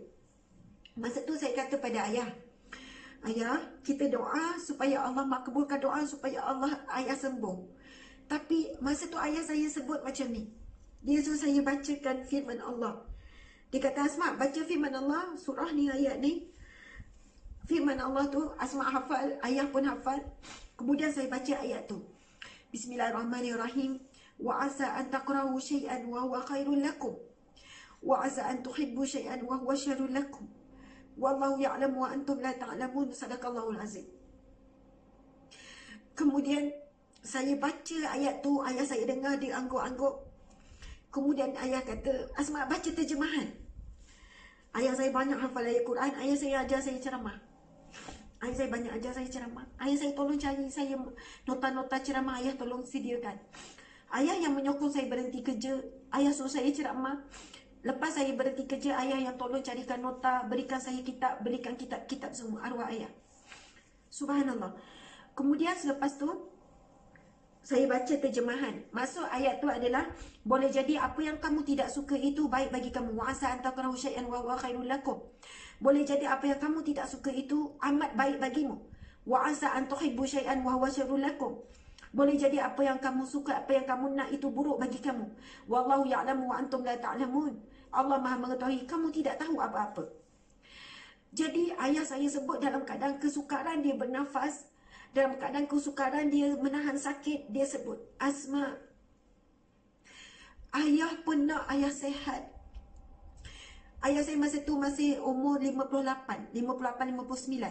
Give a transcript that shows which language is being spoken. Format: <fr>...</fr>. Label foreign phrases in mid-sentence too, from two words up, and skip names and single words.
<ms>Masa tu saya kata pada ayah, kita doa supaya Allah makbulkan doa supaya ayah sembuh. Tapi masa tu ayah saya sebut macam ni. Dia suruh saya bacakan firman Allah. Dia kata, Asma, baca firman Allah, surah ni, ayat ni. Firman Allah tu, Asma hafal, ayah pun hafal. Kemudian saya baca ayat tu.</ms> <ar>بسم الله الرحمن الرحيم. وعسى أن تقرؤوا شيئا وهو خير لكم. وعسى أن تحبوا شيئا وهو شر لكم. والله يعلم وأنتم لا تعلمون. صدق الله العظيم.</ar> <ms>Kemudian saya baca ayat tu, ayah saya dengar dia angguk-angguk. Kemudian ayah kata, Asma baca terjemahan. Ayah saya banyak hafal ayat Quran. Ayah saya ajar saya ceramah. Ayah saya tolong cari saya nota-nota ceramah. Ayah tolong sediakan. Ayah yang menyokong saya berhenti kerja. Ayah suruh saya ceramah. Lepas saya berhenti kerja, ayah yang tolong carikan nota, berikan saya kitab, berikan kitab semua, arwah ayah. Subhanallah. Kemudian selepas tu, Saya baca terjemahan. Maksud ayat tu adalah boleh jadi apa yang kamu tidak suka itu baik bagi kamu.</ms> <ar>وعسى أن تكرهوا شيئا وهو خير لكم.</ar> <ms>Boleh jadi apa yang kamu tidak suka itu amat baik bagimu.</ms> <ar>وعسى أن تحبوا شيئا وهو شر لكم.</ar> <ms>Boleh jadi apa yang kamu suka, apa yang kamu nak itu buruk bagi kamu.</ms> <ar>والله يعلم وأنتم لا تعلمون.</ar> <ms>Allah Maha mengetahui, kamu tidak tahu apa-apa. Jadi ayah saya sebut dalam keadaan kesukaran dia bernafas, dalam keadaan kesukaran dia menahan sakit, dia sebut, Asma, ayah pun nak ayah sehat. Ayah saya masa tu masih umur 58, 59.</ms>